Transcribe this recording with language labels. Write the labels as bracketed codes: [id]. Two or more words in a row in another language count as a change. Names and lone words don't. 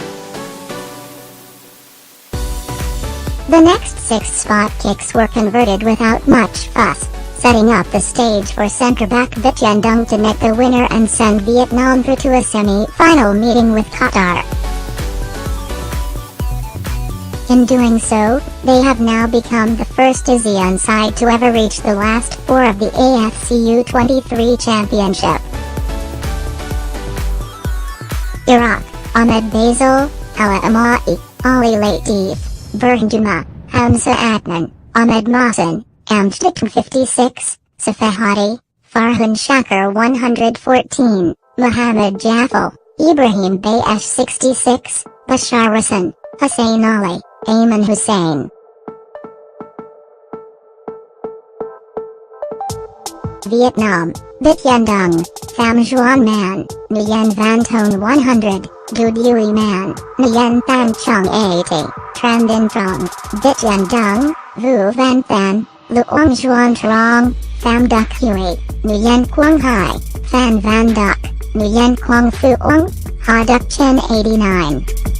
[en] The next 6 spot kicks were converted without much fuss, setting up the stage for centre-back Vit Yen Dung to net the winner and send Vietnam through to a semi-final meeting with Qatar. In doing so, they have now become the first ASEAN side to ever reach the last 4 of the AFC U-23 Championship. Iraq, Ahmed Basil, Ala Amai, Ali Latif, Burhan Juma, Hamza Adnan, Ahmed Mohsen, Amjad 56, Safehati, Farhan Shakir 114, Mohammed Jaffel, Ibrahim Bayesh 66, Bashar Hassan, Hussein Ali, Ayman Hussein. Vietnam, Vit Yen Dung, Pham Duong Man, Nguyen Van Ton 100, Du Duy Man, Nguyen Than Chung 80, Tran Din Trong, Vit Yen Dung, Vu Van Than, Luong Xuan Trong, Pham Duc Huey, Nguyen Quang Hai, Phan Van Duc, Nguyen Quang Phu Ong, Ha Duc Chen 89.